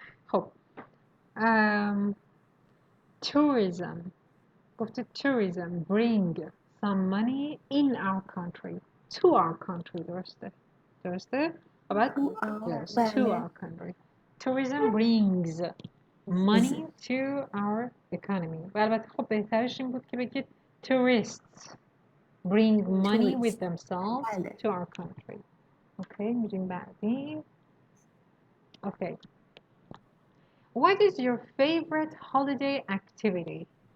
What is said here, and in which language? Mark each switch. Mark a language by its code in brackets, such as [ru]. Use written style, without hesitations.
[fa] خب [en] tourism [fa] گفته [en] tourism bring some money in our country to our country [fa] درسته؟ و بعد [en] yes, to our country. Tourism brings money to our economy. [fa] و البته خب بهترش این بود که بگید [en] tourists bring money with themselves to our country. [fa] اوکی میریم بعدی. Okay. [en] What is your favorite holiday activity?